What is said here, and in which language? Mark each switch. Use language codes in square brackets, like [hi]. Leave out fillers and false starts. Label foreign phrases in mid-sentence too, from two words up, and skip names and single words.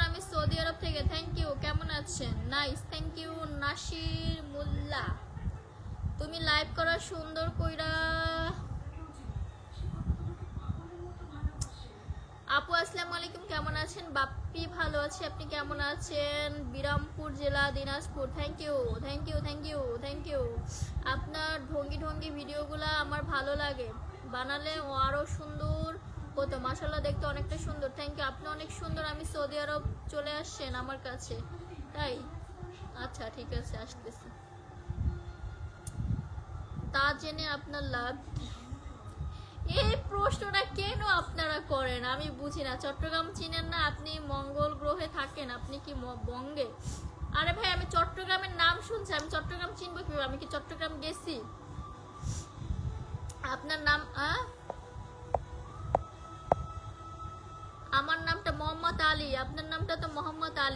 [bn] আমি সৌদি আরব থেকে। [en] thank you. [bn] কেমন আছেন? নাইস। [en] thank you [bn] নাসির মোল্লা। তুমি লাইভ করা সুন্দর কইরা। আপু [ar] السلام عليكم, [bn] কেমন আছেন? বাপ্পি ভালো আছে। আপনি কেমন আছেন? বিরামপুর জেলা দিনাজপুর। [en] thank you thank you thank you thank you. [bn] আপনার ঢঙ্গি ঢঙ্গি ভিডিওগুলো আমার ভালো লাগে, বানালে আরও সুন্দর হতো। মাশাআল্লাহ দেখতে অনেকটা সুন্দর। [en] thank you. [bn] আপনি অনেক সুন্দর। আমি সৌদি আরব চলে আসছেন আমার কাছে, [ja] 「あなたの声が聞きたい」 [bn] তাই? 「 আচ্ছা ঠিক আছে, আসতেছি। [ja] あなたの声が聞きたい」 [bn] আপনি অনেক সুন্দর। আমি সৌদি আরব চলে আসছেন আমার কাছে, তাই? আচ্ছা ঠিক আছে, আসতেছি। 「 [ja] あなたの声が聞きたい」 [bn] তা জেনে আপনার লাভ কি? এই প্রশ্নটা কেন আপনারা করেন আমি বুঝি না। চট্টগ্রাম চিনেন না? আপনি মঙ্গল গ্রহে থাকেন, আপনি কি বঙ্গে? আরে ভাই আমি চট্টগ্রামের নাম শুনছি, আমি চট্টগ্রাম চিনবো কিভাবে? আমি কি চট্টগ্রাম গেছি? আপনার নাম আমার নামটা মোহাম্মদ আলী, আপনার নামটা তো মোহাম্মদ আলী।